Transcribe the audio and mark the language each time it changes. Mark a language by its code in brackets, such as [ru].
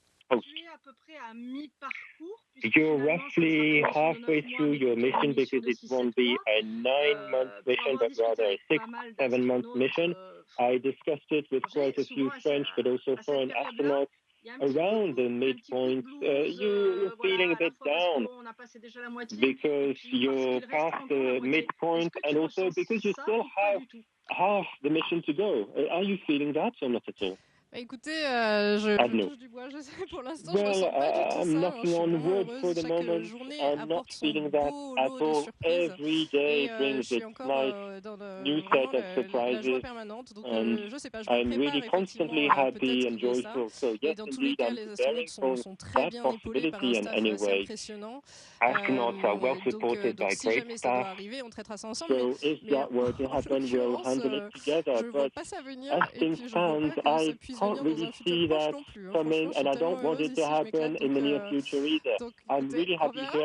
[fr] Tu es à peu près à mi-parcours [en] you're roughly halfway through your mission because it won't be a 9-month mission, but rather a 6-7-month mission. I discussed it with quite a few French, but also foreign astronauts. Around the midpoint, you're feeling a bit down because you're past the midpoint and also because you still have half the mission to go. Are you feeling that or not at all? [fr] Écoutez, je touche du bois, je sais, pour l'instant, je ressens pas du tout ça. Je suis vraiment heureuse. Chaque journée apporte son beau lot de surprises. Et je suis encore dans la joie permanente. Donc, je sais pas, je me prépare effectivement à peut-être trouver ça. Et dans tous les cas, les astronautes sont très bien épaulés par un staff assez impressionnant. Donc, si jamais ça doit arriver, on traitera ça ensemble. Mais en l'occurrence, je ne vois pas ça venir. Et puis, je ne vois pas que ça puisse [en] can't really see that coming, and I don't want it to happen in the near future either. I'm really happy here.